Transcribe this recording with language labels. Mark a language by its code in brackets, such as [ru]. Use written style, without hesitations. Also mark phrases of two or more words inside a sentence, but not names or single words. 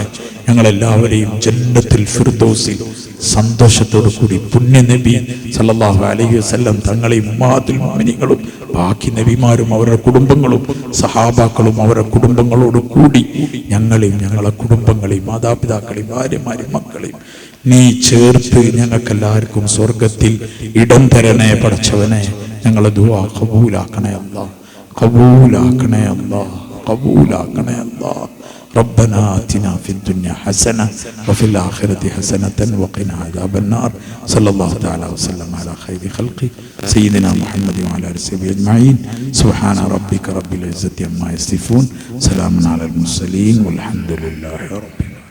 [ml] ഞങ്ങളെല്ലാവരെയും [ar] جنة الفردوس [ml] സന്തോഷത്തോടു കൂടി പുണ്യ നബി [ar] صلى الله عليه وسلم [ml] തങ്ങളെയും [ar] أمهات المؤمنين [ml] ബാക്കി നബിമാരും അവരുടെ കുടുംബങ്ങളും സഹാബാക്കളും അവരുടെ കുടുംബങ്ങളോട് കൂടി ഞങ്ങളെയും ഞങ്ങളെ കുടുംബങ്ങളെയും മാതാപിതാക്കളെയും ഭാര്യമാരെയും മക്കളെയും നീ ചേർത്ത് ഞങ്ങൾക്കെല്ലാവർക്കും സ്വർഗത്തിൽ ഇടം തരണേ പടച്ചവനെ. ഞങ്ങളെ ദുആ ഖബൂലാക്കണേ അല്ലാഹ്, ഖബൂലാക്കണേ അല്ലാഹ്, ഖബൂലാക്കണേ അല്ലാഹ്. [ar] ربنا آتنا في الدنيا حسنة وفي الآخرة حسنة وقنا عذاب النار. صلى الله تعالى وسلم على خير خلقه سيدنا محمد وعلى آله وصحبه أجمعين. سبحان ربك رب العزة عما يصفون، سلام على المرسلين والحمد لله رب العالمين.